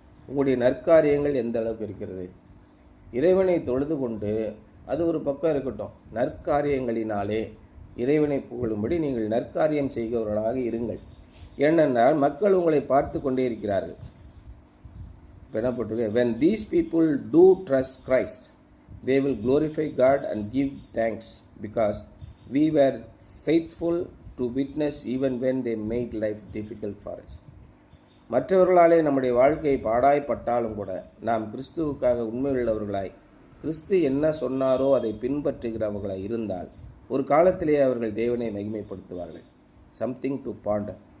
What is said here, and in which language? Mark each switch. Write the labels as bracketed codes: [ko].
[ta] உங்களுடைய நற்காரியங்கள் எந்த அளவுக்கு இருக்கிறது? இறைவனை தொழுது கொண்டு, அது ஒரு பக்கம் இருக்கட்டும், நற்காரியங்களினாலே இறைவனை புகழும்படி நீங்கள் நற்காரியம் செய்கிறவர்களாக இருங்கள். ஏனென்றால் மக்கள் உங்களை பார்த்து கொண்டே இருக்கிறார்கள். இப்போ என்ன போட்டிருக்கு? [en] when these people do trust Christ, they will glorify God and give thanks because we were faithful to witness even when they made life difficult for us. [ta] மற்றவர்களாலே நம்முடைய வாழ்க்கை பாடாய்ப்பட்டாலும் கூட நாம் கிறிஸ்துவுக்காக உண்மையுள்ளவர்களாய், கிறிஸ்து என்ன சொன்னாரோ அதை பின்பற்றுகிறவர்களாய் இருந்தால் ஒரு காலத்திலேயே அவர்கள் தேவனை மகிமைப்படுத்துவார்கள். [en] Something to ponder.